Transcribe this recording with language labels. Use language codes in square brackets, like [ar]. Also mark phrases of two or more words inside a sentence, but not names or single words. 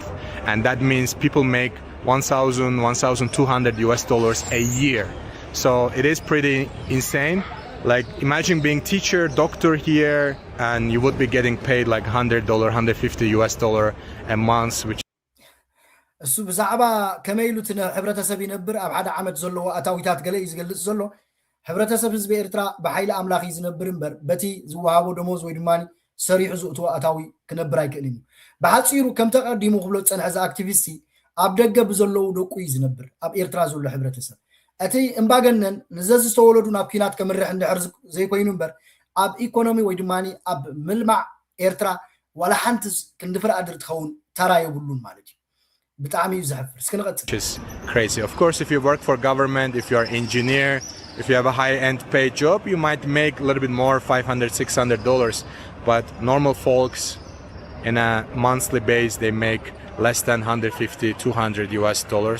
[en] And that means people make 1,000, 1,200 US dollars a year. So it is pretty insane. Like imagine being teacher, doctor here, and you would be getting paid like $100, 150 US dollar a month, which [ti] እሱ ብዛዕባ ከመይ ኢሉ ሕብረተሰብ ይነብር ኣብ ሓደ ዓመት ዘለዎ ኣታዊታት ገለ እዩ ዝገልጽ ዘሎ ሕብረተሰብ ህዝቢ ኤርትራ ብሓይሊ ኣምላኽ እዩ ዝነብር እምበር በቲ ዝወሃቦ ደሞዝ ወይ ድማ ሰሪሑ ዝእትዎ ኣታዊ ክነብር ኣይክእልን እዩ ብሓፂሩ ከም ተቐዲሙ ክብሎ ዝፀንሐ ዛ ኣክቲቪስቲ ኣብ ደገ ብዘለዉ ደቁ እዩ ዝነብር ኣብ ኤርትራ ዘሎ ሕብረተሰብ እቲ እምባገነን ንዘዚ ዝተወለዱ ናብ ኩናት ከምርሕ እንድሕር ዘይኮይኑ እምበር ኣብ ኢኮኖሚ ወይ ድማ ኣብ ምልማዕ ኤርትራ ዋላ ሓንቲ ክንድፍር ኣድር ትኸውን ተራ የብሉን ማለት እዩ [en] which is crazy. Of course, if you work for government, if you're an engineer, if you have a high-end paid job, you might make a little bit more, $500, $600. But normal folks, in a monthly base, they make less than 150, 200 US dollars.